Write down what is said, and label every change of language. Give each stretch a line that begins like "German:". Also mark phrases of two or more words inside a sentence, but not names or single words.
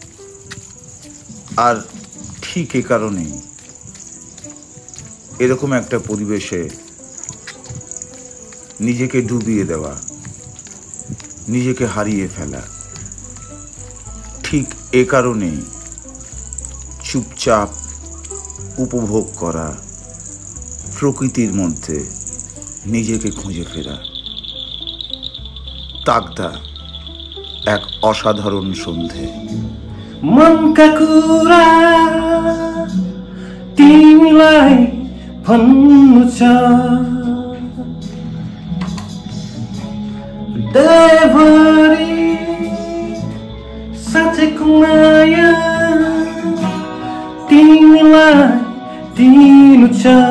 Bangla: আর ঠিক এ কারণেই এরকম একটা পরিবেশে নিজেকে ডুবিয়ে দেওয়া, নিজেকে হারিয়ে ফেলা, ঠিক এ কারণেই চুপচাপ উপভোগ করা, প্রকৃতির মধ্যে নিজেকে খুঁজে ফেরা। তাকদা এক অসাধারণ সন্ধে।
Nepali: मनका कुरा तिमीलाई भन्नु छ, हृदयभरि साँचेको माया तिमीलाई दिनु छ।